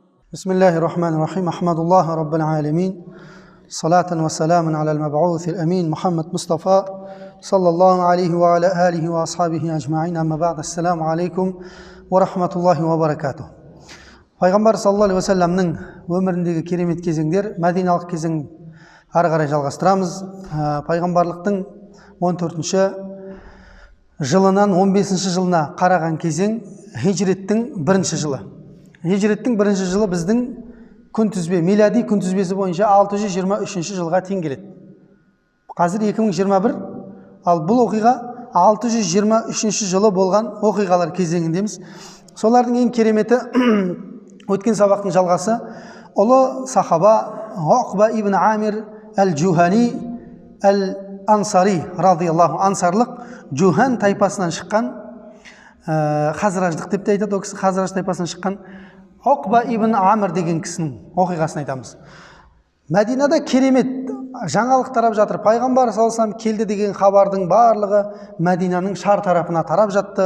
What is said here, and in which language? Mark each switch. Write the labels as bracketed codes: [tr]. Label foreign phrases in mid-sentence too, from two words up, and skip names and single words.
[ar] بسم الله الرحمن الرحيم أحمد الله رب العالمين صلاة وسلاما على المبعوث الأمين محمد مصطفى صلى الله عليه وعلى آله وأصحابه أجمعين أما بعد السلام عليكم ورحمة الله وبركاته. [kk] Пайғамбар [ar] صلى الله عليه وسلم [kk] өміріндегі керемет кезеңдер, мәдиналық кезең ары қарай жалғастырамыз. Пайғамбарлықтың 14-ші жылынан 15-ші жылына қараған кезең хижреттің 1-ші жылы. Хижреттің 1-ші жылы біздің күнтізбе, милади күнтізбесі бойынша 623-ші жылға тең келеді. Қазір 2021, ал бұл оқиға 623-ші жылы болған оқиғалар кезеңіндеміз. Солардың ең кереметі өткен сабақтың жалғасы ұлы сахаба Уқба ибн Амир әл-Джухани әл-Ансари радиаллаху ансарлық Джухан тайпасынан шыққан, хазраждық деп те айтады, ол кісі хазраж тайпасынан шыққан Уқба ибн Амир деген кісінің оқиғасын айтамыз. Мәдинада керемет жаңалық тарап жатыр. Пайғамбар [ar] صلى الله عليه وسلم [kk] келді деген хабардың барлығы Мәдинаның шар тарапына тарап жатты.